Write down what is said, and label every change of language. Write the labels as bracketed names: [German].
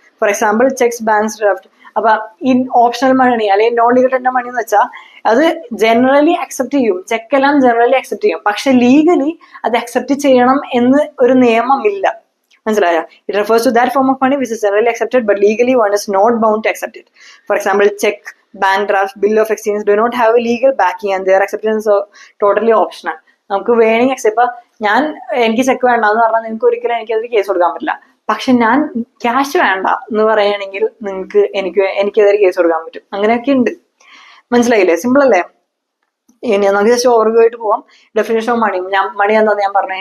[Malayalam] For example checks, banks draft. അപ്പൊ ഈ optional മണി അല്ലെങ്കിൽ നോൺ ലീഗൽ ടെൻഡർ മണി എന്ന് വെച്ചാൽ അത് ജനറലി അക്സെപ്റ്റ് ചെയ്യും, ചെക്കെല്ലാം ജനറലി അക്സെപ്റ്റ് ചെയ്യും. പക്ഷെ ലീഗലി അത് അക്സെപ്റ്റ് ചെയ്യണം എന്ന് ഒരു നിയമമില്ല. മനസ്സിലായ? [English] It refers to that form of money which is generally accepted but legally one is not bound to accept it. For example cheque, bank draft, bill of exchange do not have a legal backing and their acceptance is totally optional. [Malayalam] നമുക്ക് വേണമെങ്കിൽ accept, എനിക്ക് check വേണ്ടെന്ന് പറഞ്ഞാൽ നിങ്ങൾക്ക് ഒരിക്കലും എനിക്കതിൽ case കൊടുക്കാൻ പറ്റില്ല. പക്ഷെ ഞാൻ ക്യാഷ് വേണ്ട എന്ന് പറയുകയാണെങ്കിൽ നിങ്ങൾക്ക് എനിക്കെതിരെ കേസ് കൊടുക്കാൻ പറ്റും. അങ്ങനെയൊക്കെ ഉണ്ട്. മനസ്സിലായില്ലേ? സിമ്പിൾ അല്ലേ? ഇനി നമുക്ക് ജസ്റ്റ് ഓവർവ്യൂ ആയിട്ട് പോവാം. [English] Definition of money. [Malayalam] മണി എന്താന്ന് ഞാൻ പറഞ്ഞു.